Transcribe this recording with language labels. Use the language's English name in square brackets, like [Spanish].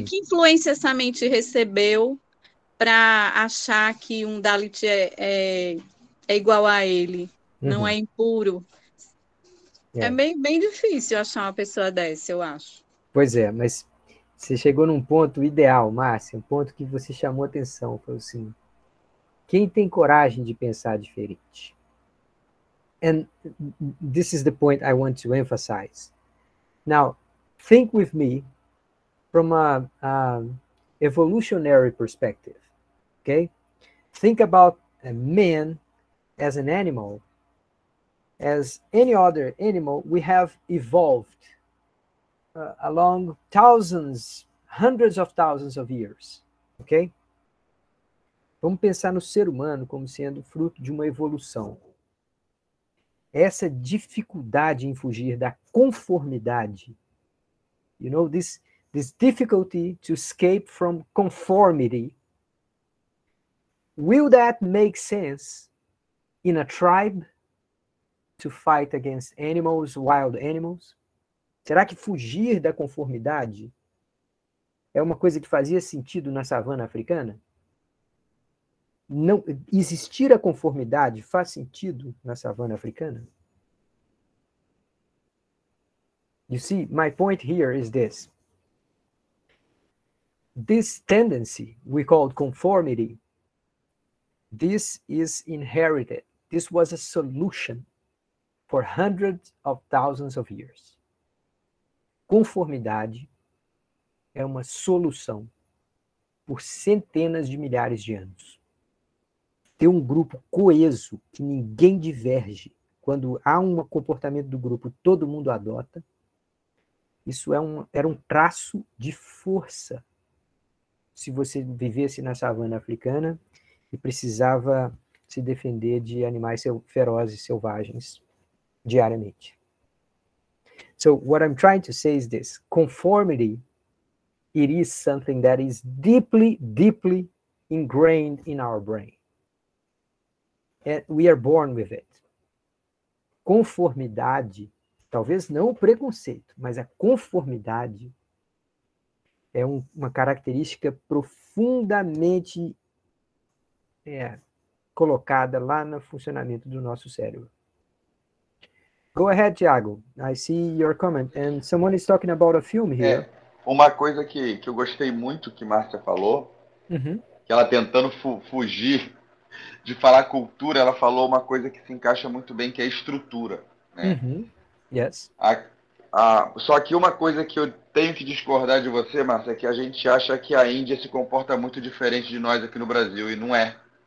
[Portuguese] Que influência essa mente recebeu para achar que um Dalit é igual a ele, não é impuro? É bem difícil achar uma pessoa dessa, eu acho. Pois é, mas você chegou num ponto ideal, Márcia, um ponto que você chamou atenção, foi assim, quem tem coragem de pensar diferente? [English] And this is the point I want to emphasize. Now, think with me from a evolutionary perspective, okay? Think about a man as an animal. As any other animal, we have evolved along thousands, hundreds of thousands of years, ok? [Portuguese] Vamos pensar no ser humano como sendo fruto de uma evolução. Essa dificuldade em fugir da conformidade, [English] you know, this difficulty to escape from conformity, will that make sense in a tribe to fight against animals, wild animals? [Portuguese] Será que fugir da conformidade é uma coisa que fazia sentido na savana africana? Não, existir a conformidade faz sentido na savana africana? [English] You see, my point here is this. This tendency we call conformity, this is inherited. This was a solution for hundreds of thousands of years. [Portuguese] Conformidade é uma solução por centenas de milhares de anos. Ter um grupo coeso, que ninguém diverge, quando há um comportamento do grupo, todo mundo adota, isso era um traço de força. Se você vivesse na savana africana e precisava se defender de animais ferozes, selvagens, diariamente. [English] So what I'm trying to say is this: conformity, it is something that is deeply, deeply ingrained in our brain. And we are born with it. [Portuguese] Conformidade, talvez não o preconceito, mas a conformidade é uma característica profundamente colocada lá no funcionamento do nosso cérebro. [English] Go ahead, Thiago. I see your comment. And someone is talking about a film here. [Portuguese] Uma coisa que eu gostei muito que Márcia falou, Uhum. que ela tentando fugir de falar cultura, ela falou uma coisa que se encaixa muito bem, que é estrutura. Né? [English] Uhum. Yes. [Portuguese] Só que uma coisa que eu tenho que discordar de você, Márcia, é que a gente acha que a Índia se comporta muito diferente de nós aqui no Brasil, e não é.